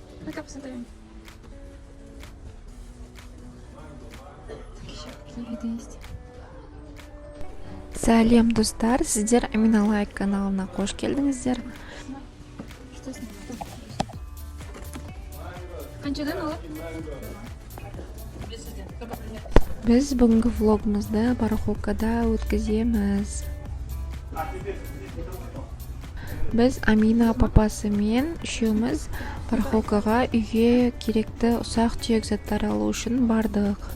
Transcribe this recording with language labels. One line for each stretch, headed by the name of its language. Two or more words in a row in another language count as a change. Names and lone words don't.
Russian: Ну-ка посмотрим. Такие виды есть.
Kazakh: Сәлем достар, сіздер Амина Лайк каналына қош келдіңіздер.
Russian: Что с ним?
Kazakh: Қаншадан алып? Біз бүгінгі влогымызды барахолкада өткіземіз. Біз Амина папасы мен үшеуміз барахолкаға үйге керекті ұсақ түйек заттар алу үшін бардық.